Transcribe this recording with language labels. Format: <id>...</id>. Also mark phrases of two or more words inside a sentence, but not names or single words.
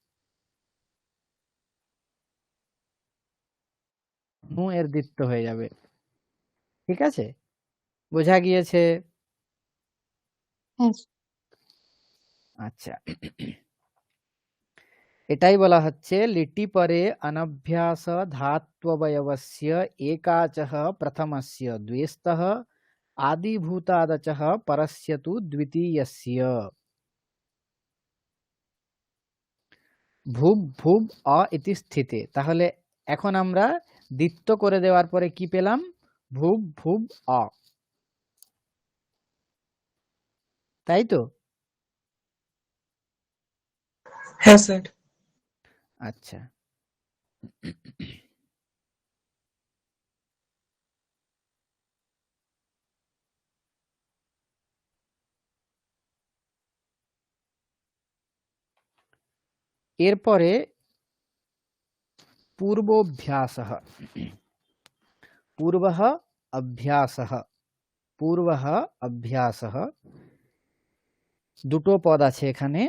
<bn>নু এর দ্বিত্ব হয়ে যাবে। ঠিক আছে? বোঝা গিয়েছে? হ্যাঁ। আচ্ছা, এটাই বলা হচ্ছে</bn> <sa>লিটি পরে অনভ্যাস ধাত্ববয়বস্য একাচः প্রথমस्य দ্বেস্তः আদিভূতাদচः পরস্য তু দ্বিতীয়স্য। ভুব ভুব অ ইতি স্থিতে।</sa> <bn>তাহলে এখন আমরা দ্বিত্ব করে দেওয়ার পরে কি পেলাম?</bn> <sa>ভুব ভুব অ,</sa> <bn>তাই তো? হ্যাঁ স্যার। আচ্ছা, এরপরে</bn> <sa>পূর্বোভ্যাসः, পূর্বः অভ্যাসः, পূর্বः অভ্যাসः,</sa> <bn>দুটো পদ আছে এখানে।</bn>